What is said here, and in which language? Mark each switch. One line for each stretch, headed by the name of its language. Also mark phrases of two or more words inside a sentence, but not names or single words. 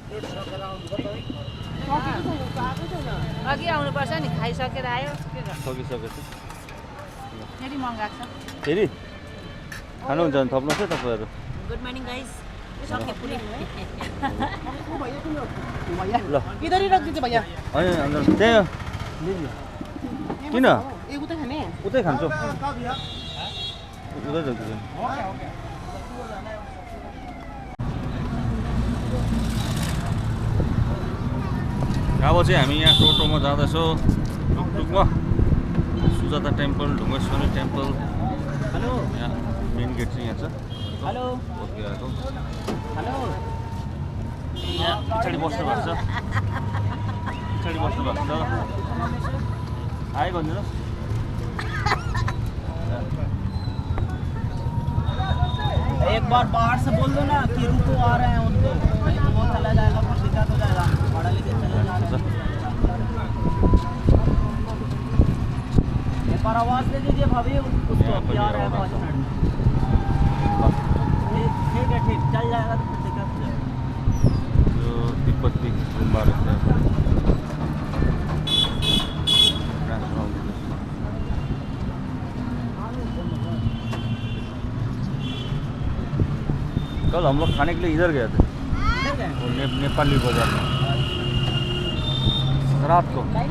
Nepali: अघि आउनुपर्छ नि खाइसकेर आयो सकिसकेछ फेरि मगाएको छ फेरि खानुहुन्छ भने थप्नुहोस् है तपाईँहरू
English: good morning guys
Nepali: सके पुरै ल
Hindi: इधर ही रख दीजिए भैया
Nepali: होइन त्यहाँ किन
Hindi: ये उधर खाने
Nepali: उतै खान्छु उतै राखिदिनु अब चाहिँ हामी यहाँ टोटोमा जाँदैछौँ टुकटुकमा सुजाता टेम्पल ढुङ्गेश्वरी टेम्पल हेलो यहाँ मेन गेट चाहिँ यहाँ छ हेलो गएको हेलो यहाँ पछाडि बस्नु भएको छ पछाडि बस्नु भएको छ आयो भनिदिनुहोस्
Hindi: एक बार बाहर से बोल दो ना कि रुको आ रहे हैं उनको नहीं तो वो चला जाएगा फिर दिक्कत हो जाएगा भाड़ा लेके चले जा रहे हैं एक बार आवाज दे दीजिए भाभी उसको कि आ रहे हैं 5 मिनट ठीक है ठीक चल जाएगा तो फिर दिक्कत हो जाएगा
Nepali: यो तिब्बती गुम्बा रहेछ
Hindi: कल हम लोग खाने के लिए इधर गए थे वो नेपाली बाजार में रात को